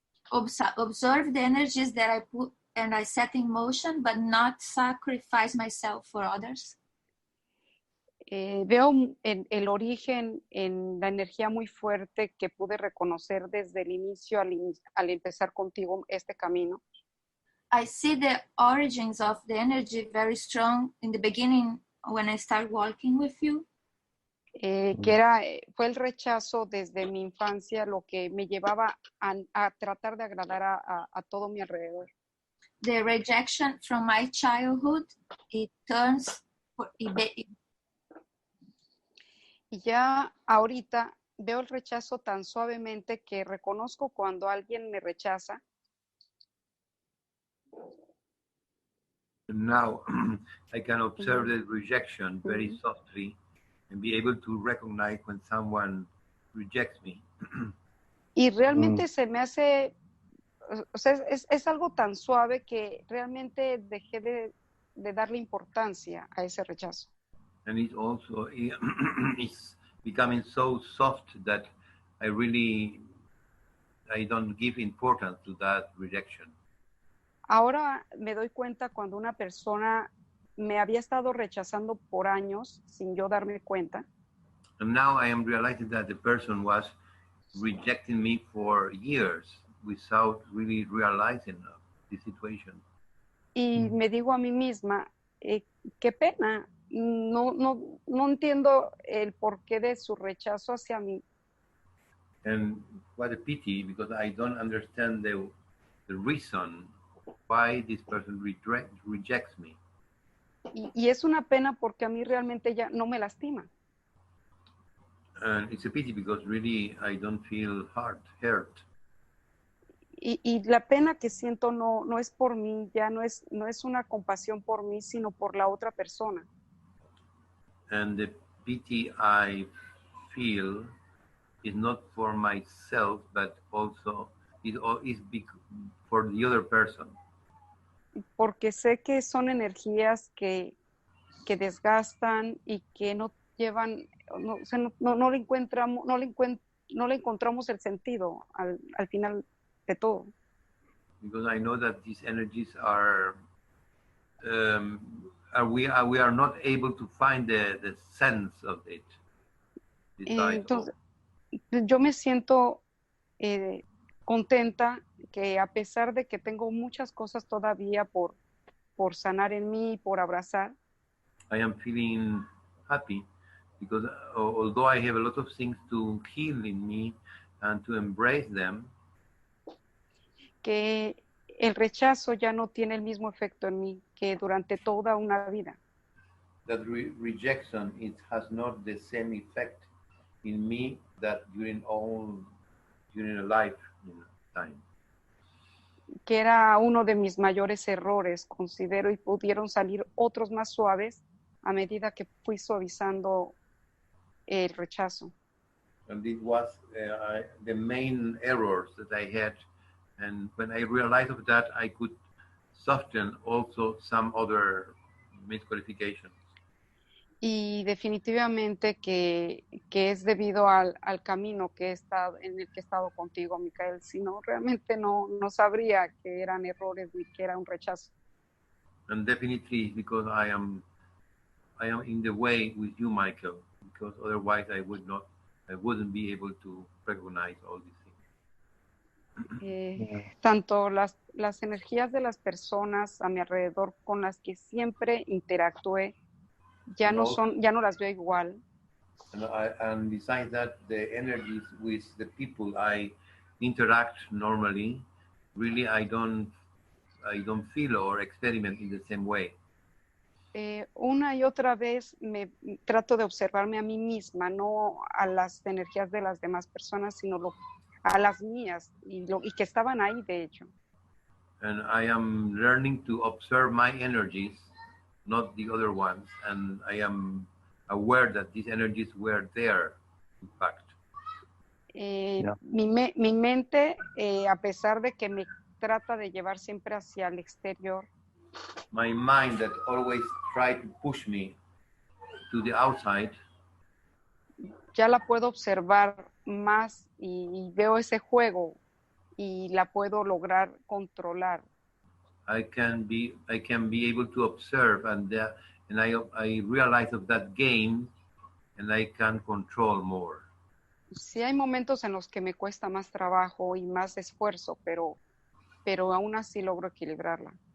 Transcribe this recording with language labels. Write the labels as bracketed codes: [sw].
[en] Observe the energies that I put and I set in motion, but not sacrifice myself for others. [es] Veo el origen en la energía muy fuerte que pude reconocer desde el inicio al empezar contigo este camino. [en] I see the origins of the energy very strong in the beginning when I start walking with you. [es] Que fue el rechazo desde mi infancia lo que me llevaba a tratar de agradar a todo mi alrededor. [en] The rejection from my childhood, it turns. [es] Y ya ahorita veo el rechazo tan suavemente que reconozco cuando alguien me rechaza. [en] Now I can observe the rejection very softly and be able to recognize when someone rejects me. [es] Y realmente se me hace, o sea, es algo tan suave que realmente dejé de darle importancia a ese rechazo. [en] And it also is becoming so soft that I don't give importance to that rejection. [es] Ahora me doy cuenta cuando una persona me había estado rechazando por años sin yo darme cuenta. [en] And now I am realizing that the person was rejecting me for years without really realizing the situation. [es] Y me digo a mí misma, qué pena, no entiendo el porqué de su rechazo hacia mí. [en] And what a pity, because I don't understand the reason why this person rejects me. [es] Y es una pena porque a mí realmente ya no me lastima. [en] And it's a pity because really I don't feel hurt. [es] Y la pena que siento no es por mí, ya no es una compasión por mí, sino por la otra persona. [en] And the pity I feel is not for myself, but also is for the other person. [es] Porque sé que son energías que desgastan y que no llevan, no le encontramos el sentido al final de todo. [en] because I know that these energies we are not able to find the sense of it. [es] Entonces, yo me siento contenta que a pesar de que tengo muchas cosas todavía por sanar en mí, por abrazar, [en] I am feeling happy because although I have a lot of things to heal in me and to embrace them, [es] que el rechazo ya no tiene el mismo efecto en mí que durante toda una vida. [en] that rejection has not the same effect in me that during a lifetime. [es] Que era uno de mis mayores errores, considero, y pudieron salir otros más suaves a medida que fui suavizando el rechazo. [en] And it was the main errors that I had. And when I realized of that, I could soften also some other misqualifications. [es] Y definitivamente que es debido al camino que he estado, en el que he estado contigo, Micael. Si no, realmente no sabría que eran errores ni que era un rechazo. [en] And definitely because I am in the way with you, Michael, because otherwise I wouldn't be able to recognize all these things. [es] Tanto las energías de las personas a mi alrededor con las que siempre interactué, ya no las veo igual. [en] And besides that, the energies with the people I interact normally, really I don't feel or experiment in the same way. [es] Una y otra vez me trato de observarme a mí misma, no a las energías de las demás personas, sino a las mías y que estaban ahí, de hecho. [en] And I am learning to observe my energies, not the other ones, and I am aware that these energies were there, in fact. [es] Mi mente, a pesar de que me trata de llevar siempre hacia el exterior, [en] my mind that always tried to push me to the outside, [es] ya la puedo observar más y veo ese juego y la puedo lograr controlar. [en] I can be able to observe and I realize of that game and I can control more. [es] Sí hay momentos en los que me cuesta más trabajo y más esfuerzo, pero aún así logro equilibrarla.